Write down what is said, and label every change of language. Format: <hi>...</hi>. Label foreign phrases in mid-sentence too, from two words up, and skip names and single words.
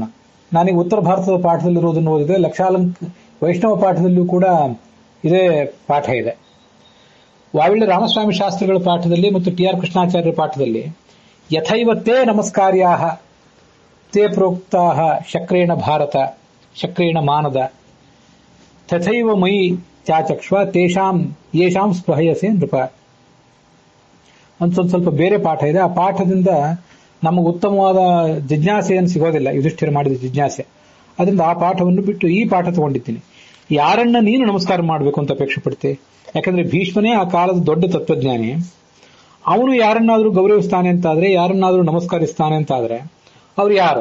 <kn>ನಾನೀಗ ಉತ್ತರ ಭಾರತದ ಪಾಠದಲ್ಲಿರೋದನ್ನು ಓದಿದೆ, ವೈಷ್ಣವ ಪಾಠದಲ್ಲಿಯೂ ಕೂಡ ಇದೇ ಪಾಠ ಇದೆ. ವಾವಿಳ್ಳಿ ರಾಮಸ್ವಾಮಿ ಶಾಸ್ತ್ರಿಗಳ ಪಾಠದಲ್ಲಿ ಮತ್ತು ಟಿ ಆರ್ ಕೃಷ್ಣಾಚಾರ್ಯರ ಪಾಠದಲ್ಲಿ</kn> <sa>ಯಥೈವ ತೇ ನಮಸ್ಕಾರ್ಯಾ ತೇ ಪ್ರೋಕ್ತಾ ಶಕ್ರೇಣ ಭಾರತ ಶಕ್ರೇಣ ಮಾನದ ತಥೈವ ಮಯಿ ತ್ಯಾಚಕ್ಷ್ವ ತೇಷಾಂ ಯೇಷಾಂ ಸ್ಪೃಹಯಸೆ ನೃಪ</sa> <kn>ಅಂತ ಸ್ವಲ್ಪ ಬೇರೆ ಪಾಠ ಇದೆ. ಆ ಪಾಠದಿಂದ ನಮಗೆ ಉತ್ತಮವಾದ ಜಿಜ್ಞಾಸೆಯನ್ನು ಸಿಗೋದಿಲ್ಲ, ಯುಧಿಷ್ಠಿರ ಮಾಡಿದ ಜಿಜ್ಞಾಸೆ. ಅದರಿಂದ ಆ ಪಾಠವನ್ನು ಬಿಟ್ಟು ಈ ಪಾಠ ತಗೊಂಡಿದ್ದೀನಿ. ಯಾರನ್ನ ನೀನು ನಮಸ್ಕಾರ ಮಾಡಬೇಕು ಅಂತ ಅಪೇಕ್ಷೆ ಪಡ್ತಿ? ಯಾಕಂದ್ರೆ ಭೀಷ್ಮನೇ ಆ ಕಾಲದ ದೊಡ್ಡ ತತ್ವಜ್ಞಾನಿ. ಅವನು ಯಾರನ್ನಾದ್ರೂ ಗೌರವಿಸ್ತಾನೆ ಅಂತಾದ್ರೆ, ಯಾರನ್ನಾದ್ರೂ ನಮಸ್ಕರಿಸ್ತಾನೆ ಅಂತಾದ್ರೆ ಅವ್ರು ಯಾರು?</kn>